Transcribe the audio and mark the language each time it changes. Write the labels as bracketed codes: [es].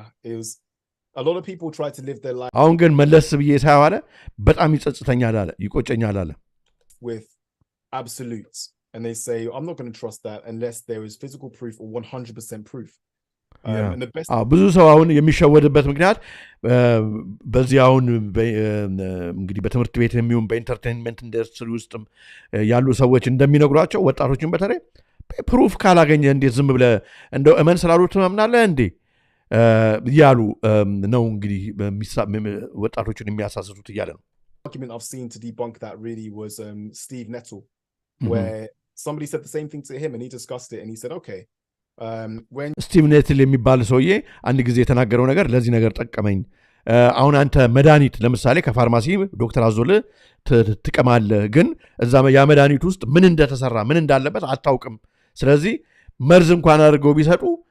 [en] It was a lot of people try to live their life. [am] አሁን ግን መለስ ብዬ ሳይው አለ በጣም ይጸጽተኛል አለ ይቆጨኛል አለ [en] with absolutes, and they say I'm not going to trust that unless there is physical proof or 100% proof. [am] ብዙ ሰው አሁን የሚሸወድበት ምክንያት በዚህ አሁን እንግዲህ በትምህርት ቤት የሚሆን በኢንተርቴንመንት ኢንዱስትሪ ውስጥ ያሉ ሰዎች እንደሚነግሯቸው ወጣቶችን በተለይ ፕሩፍ ካላገኘ እንዴት ዝም ብለህ እንደው እመን ስላሉት ትመምናለህ እንዴ እያሉ ነው እንግዲህ ወጣቶችን የሚያሳስቱት እያለ ነው። [en] Argument I've seen to debunk that really was Steve Nettle, where somebody said the same thing to him and he discussed it and he said, okay, [am] ስቲቭ ኔትል የሚባል ሰውዬ አንድ ጊዜ የተናገረው ነገር ለዚህ ነገር ጠቀመኝ። አሁን አንተ መድኃኒት ለምሳሌ ከፋርማሲ ዶክተር አዞልህ ትቀማለህ፣ ግን እዛ ያ መድኃኒት ውስጥ ምን እንደተሰራ ምን እንዳለበት አታውቅም። ስለዚህ መርዝ እንኳን አድርገው ቢሰጡ